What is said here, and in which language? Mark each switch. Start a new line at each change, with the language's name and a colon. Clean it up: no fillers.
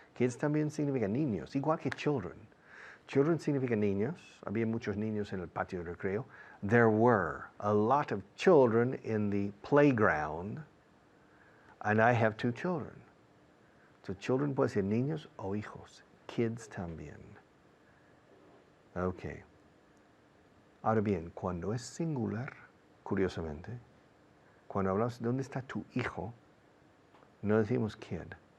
Spanish: Kids también significa niños, igual que children. Children significa niños. Había muchos niños en el patio de recreo.
English: There were a lot of children in the playground, and I have two children.
Spanish: So children puede ser niños o hijos. Kids también. Okay. Ahora bien, cuando es singular, curiosamente, cuando hablamos de dónde está tu hijo, no decimos kid.